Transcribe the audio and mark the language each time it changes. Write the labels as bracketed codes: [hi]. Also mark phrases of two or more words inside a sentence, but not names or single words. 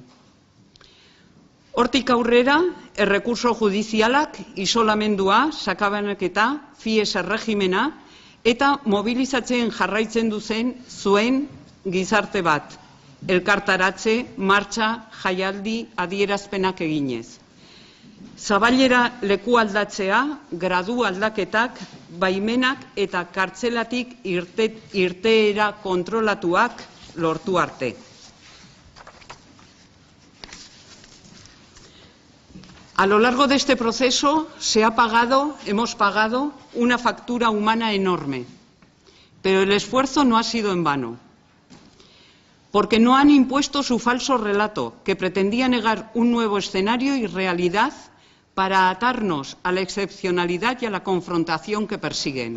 [eu] Hortik aurrera, errekurso judizialak, isolamendua, sakabanaketa, FIES erregimena eta mobilizatzen jarraitzen zuen gizarte bat, elkartaratze, martxa, jaialdi, adierazpenak eginez. Zabalera leku aldatzea, gradu aldaketak, baimenak eta kartzelatik irteera kontrolatuak lortu arte. [es] A lo largo de este proceso hemos pagado una factura humana enorme, pero el esfuerzo no ha sido en vano, porque no han impuesto su falso relato, que pretendía negar un nuevo escenario y realidad para atarnos a la excepcionalidad y a la confrontación que persiguen.